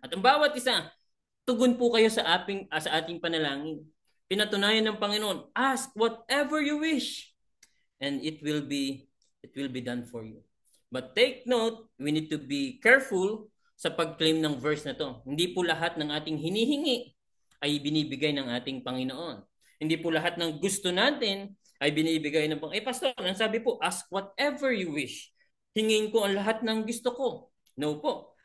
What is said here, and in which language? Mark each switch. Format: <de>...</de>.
<tl>At ang bawat isa, tugon po kayo sa ating panalangin. Pinatunayan ng Panginoon,</tl> <en>ask whatever you wish and it will be done for you. But take note, we need to be careful</en> <tl>sa pag-claim ng verse na to. Hindi po lahat ng ating hinihingi ay binibigay ng ating Panginoon. Hindi po lahat ng gusto natin ay binibigay ng Panginoon. Pastor, ang sabi po,</tl> <en>ask whatever you wish.</en> <tl>Hingin ko ang lahat ng gusto ko. No po.</tl>